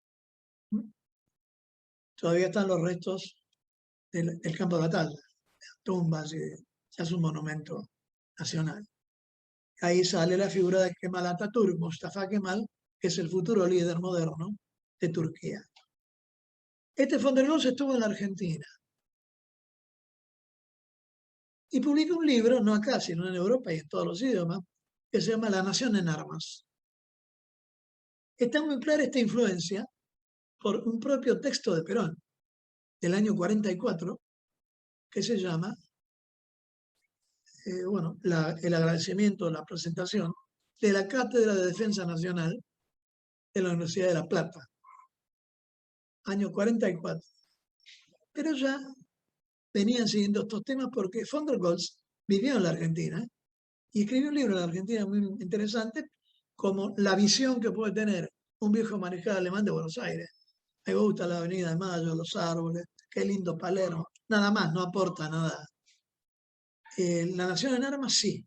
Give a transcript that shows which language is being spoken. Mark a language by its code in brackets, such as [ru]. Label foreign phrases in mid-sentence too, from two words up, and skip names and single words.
[es] Todavía están los restos del campo de batalla, tumbas, y ya es un monumento nacional. Ahí sale la figura de Kemal Atatürk, Mustafa Kemal, que es el futuro líder moderno de Turquía. Este von der Goltz estuvo en la Argentina y publicó un libro, no acá, sino en Europa y en todos los idiomas, que se llama La Nación en Armas. Está muy clara esta influencia por un propio texto de Perón, del año 44, que se llama, el agradecimiento, la presentación de la Cátedra de Defensa Nacional de la Universidad de La Plata, año 44. Pero ya venían siguiendo estos temas porque von der Goltz vivió en la Argentina y escribió un libro en la Argentina muy interesante, como la visión que puede tener un viejo mariscal alemán de Buenos Aires. Me gusta la Avenida de Mayo, los árboles, qué lindo Palermo. Nada más, no aporta nada. La Nación en Armas sí.